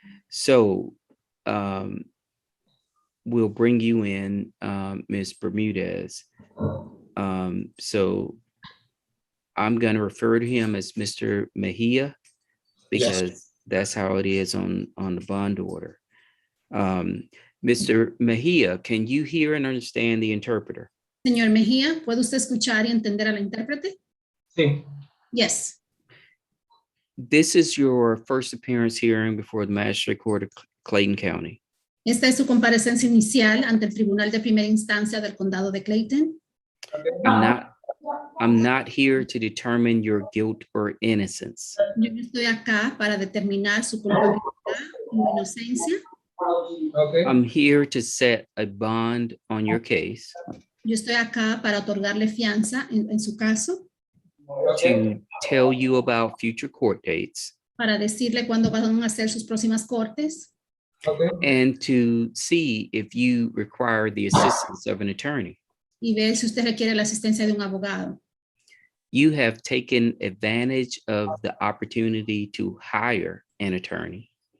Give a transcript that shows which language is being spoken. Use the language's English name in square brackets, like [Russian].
[English] So we'll bring you in, Ms. Bermudez. So I'm going to refer to him as Mr. Mejia because that's how it is on the bond order. Mr. Mejia, can you hear and understand the interpreter? [Spanish] Señor Mejía, ¿puede usted escuchar y entender a la intérprete? Sí. [English] Yes. This is your first appearance hearing before the Magistrate Court of Clayton County. [Spanish] Esta es su comparecencia inicial ante el Tribunal de Primera Instancia del Condado de Clayton. [English] I'm not here to determine your guilt or innocence. [Spanish] Yo no estoy acá para determinar su culpabilidad o inocencia. [English] I'm here to set a bond on your case. [Spanish] Yo estoy acá para otorgarle fianza en su caso. [English] To tell you about future court dates. [Spanish] Para decirle cuándo van a ser sus próximas cortes. [English] And to see if you require the assistance of an attorney. [Spanish] Y ver si usted requiere la asistencia de un abogado. [English] You have taken advantage of the opportunity to hire an attorney.